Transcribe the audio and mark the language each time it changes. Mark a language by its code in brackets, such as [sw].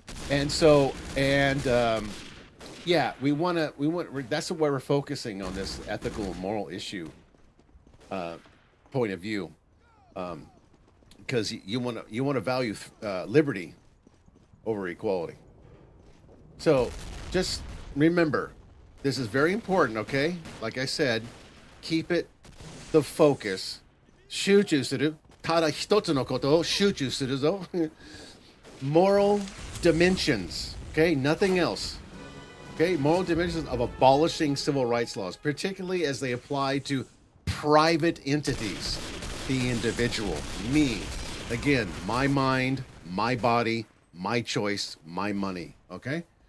[en] And so, yeah, we want that's why we're focusing on this ethical and moral issue point of view, because you want to value liberty over equality. So just remember, this is very important, okay? Like I said, keep it the focus. [ja] 集中する。ただ一つのことを集中するぞ。 [en] Moral dimensions, okay? Nothing else. Okay, moral dimensions of abolishing civil rights laws, particularly as they apply to private entities, the individual, me. Again, my mind, my body, my choice, my money. Okay?